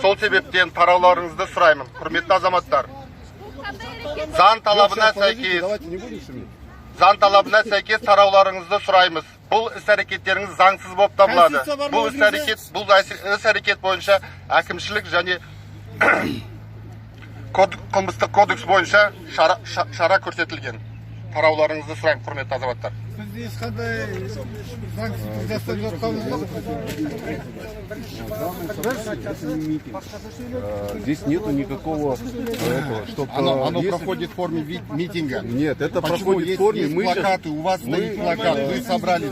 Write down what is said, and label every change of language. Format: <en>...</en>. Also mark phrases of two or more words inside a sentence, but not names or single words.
<kk>Сол себептен тарауларыңызды сұраймын. Құрметті азаматтар, заң талабына сәйкес тарауларыңызды сұраймыз. Бұл іс-әрекеттеріңіз заңсыз болып табылады. Бұл іс-әрекет бойынша әкімшілік және қылмыстық кодекс бойынша шара көрсетілген. Тарауларыңызды сұраймын, құрметті азаматтар.</kk> <ru>Здесь нету никакого этого, чтобы... Оно проходит в форме митинга. Нет, это проходит в форме... Плакаты, у вас стоит плакат, вы собрались.</ru>